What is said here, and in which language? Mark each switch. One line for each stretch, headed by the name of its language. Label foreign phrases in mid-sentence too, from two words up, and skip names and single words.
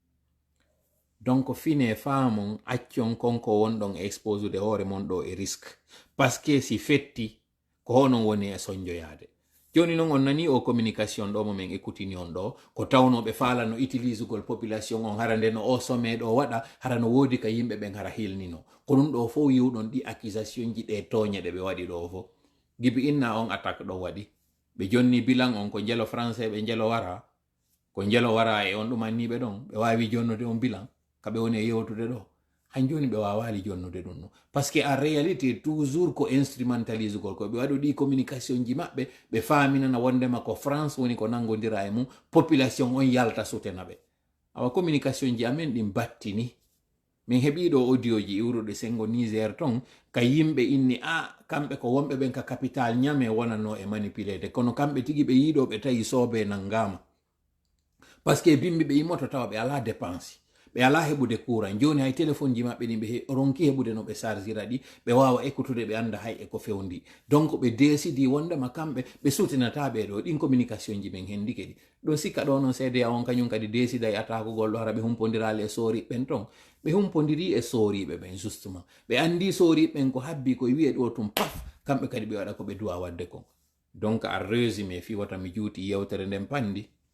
Fula: donc fine faamon accon konko wonɗon e exposude hoore mon ɗo e risque
French: parce que
Fula: si fetti ko honon woni e soñjoyade joni noon on nani o communication ɗo mo min écoutini on ɗo ko tawnoɓe faala no utilisugol population on hara nde no o somme ɗo waɗa hara no woodi ka yimɓe ɓen hara hilnino ko ɗum ɗo fof yiwɗon ɗi accusation ji ɗe toñe ɗe ɓe waɗi ɗo fof gibi inna on attaque ɗo waɗi ɓe jonni bilan on ko jelo français ɓe jelo wara e on ɗumanniɓe ɗon ɓe wawi jonnude on bilan kaɓe woni e yewtude ɗo han joni ɓe wawali jonnude ɗum no
French: par ce que en réalité toujours
Fula: ko instrumentalise gol ko ɓe waɗo ɗi communication ji maɓɓe ɓe faminana wondema ko France woni ko nangodira e mum population on yalta sutena ɓe awa communication ji amen ɗin battini min heɓiɗo audio ji iwruɗe sengo Niger ton ka yimɓe inni kamɓe ko wonɓe ɓen ka capital ñame wonano e manipulede kono kamɓe tigi ɓe yiɗo ɓe tawi soobe nangama
French: par ce que
Fula: bimbi ɓe yimmoto tawa ɓe ala dépense ɓe ala heɓude courant joni hay téléphone ji maɓɓe ɗin ɓe ronki heɓude no ɓe chargira ɗi ɓe wawa écoutude ɓe anda hay e ko fewndi donc ɓe décidi wondema kamɓe ɓe sutinata ɓeɗo ɗin communication ji men hendi kedi ɗo sikka ɗo noon CDA on kañum kadi décida e atakugol ɗo hara ɓe humpodirali e sooriɓe ɓen ton ɓe humpodiri e sooriɓe ɓen justement ɓe andi sooriɓe ɓen ko habbi koye wiye ɗo tum paf kamɓe kadi ɓe waɗa ko ɓe duwa wadde kon donc a résumé fi wata mi juuti yewtere nden pandi